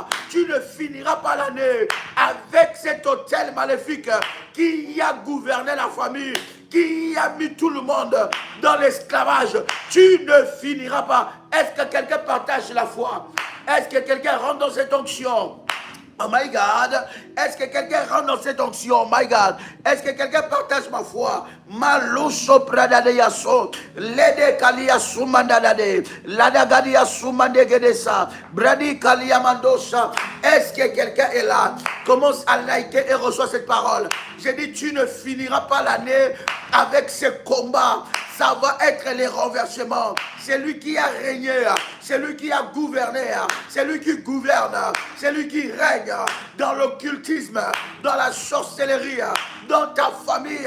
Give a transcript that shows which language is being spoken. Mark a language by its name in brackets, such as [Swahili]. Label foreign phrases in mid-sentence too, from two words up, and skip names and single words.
[French] Tu ne finiras pas l'année avec cet hôtel maléfique qui a gouverné la famille, qui a mis tout le monde dans l'esclavage. Tu ne finiras pas. Est-ce que quelqu'un partage la foi? Est-ce que quelqu'un rentre dans cette onction? [English] Oh my God, [French] est-ce que quelqu'un rentre dans cette onction? [English] Oh my God, [French] est-ce que quelqu'un partage ma foi? Maluso pradade yaso, lede kalia sumandade, lada gadia sumande gedesa, bradi kalia mandosa. Est-ce que quelqu'un est là? Commence à liker et reçoit cette parole. J'ai dit, tu ne finiras pas l'année avec ces combats. Ça va être les renversements. C'est lui qui a régné, c'est lui qui a gouverné, c'est lui qui gouverne, c'est lui qui règne dans l'occultisme, dans la sorcellerie, dans ta famille.